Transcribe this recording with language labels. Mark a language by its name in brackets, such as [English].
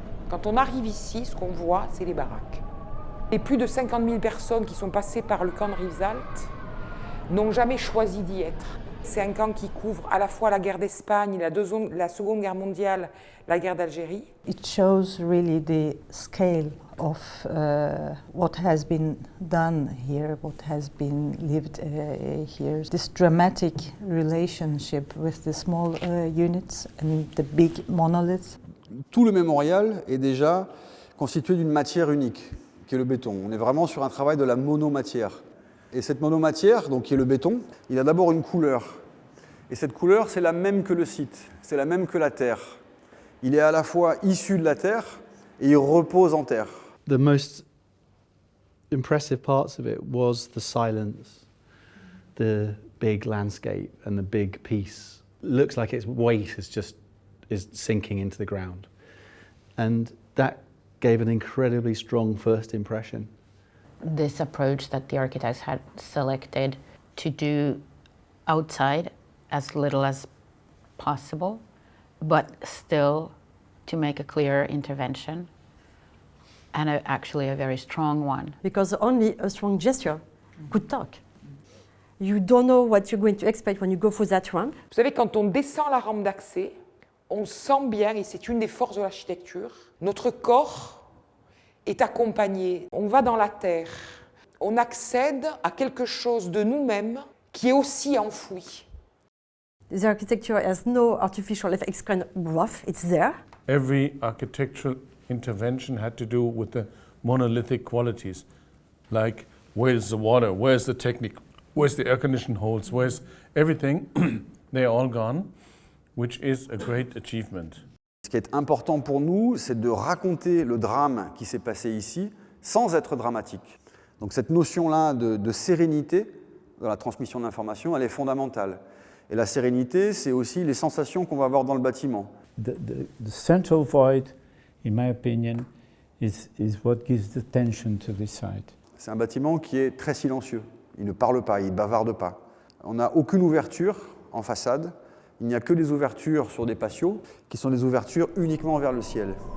[French] Quand on arrive ici, ce qu'on voit, c'est les baraques. Les plus de 50 000 personnes qui sont passées par le camp de Rivesaltes n'ont jamais choisi d'y être. C'est un camp qui couvre à la fois la guerre d'Espagne, la Seconde Guerre mondiale, la guerre d'Algérie. [English] It shows really the scale of what has been done here, what has been lived here. This dramatic relationship with the small units and the big monoliths. [French] Tout le mémorial est déjà constitué d'une matière unique, qui est le béton. On est vraiment sur un travail de la monomatière. Et cette monomatière, donc qui est le béton, il a d'abord une couleur. Et cette couleur, c'est la même que le site, c'est la même que la terre. Il est à la fois issu de la terre et il repose en terre. [English] The most impressive parts of it was the silence, the big landscape and the big piece. Looks like its weight is sinking into the ground. And that gave an incredibly strong first impression. This approach that the architects had selected to do outside as little as possible, but still to make a clear intervention, and actually a very strong one. Because only a strong gesture could talk. You don't know what you're going to expect when you go through that ramp. [French] Vous savez, quand on descend la rampe d'accès, on sent bien, et c'est une des forces de l'architecture, notre corps est accompagné. On va dans la terre, on accède à quelque chose de nous-mêmes qui est aussi enfoui. [English] The architecture has no artificial effect, it's kind of rough, it's there. Every architectural intervention had to do with the monolithic qualities, like where's the water, where's the technique, where's the air conditioning holes, where's everything. They are all gone, which is a great achievement. [French] Ce qui est important pour nous, c'est de raconter le drame qui s'est passé ici sans être dramatique. Donc cette notion-là de sérénité dans la transmission d'informations, elle est fondamentale. Et la sérénité, c'est aussi les sensations qu'on va avoir dans le bâtiment. [English] The central void, in my opinion, is what gives the tension to this site. [French] C'est un bâtiment qui est très silencieux. Il ne parle pas, il ne bavarde pas. On n'a aucune ouverture en façade. Il n'y a que des ouvertures sur des patios qui sont des ouvertures uniquement vers le ciel.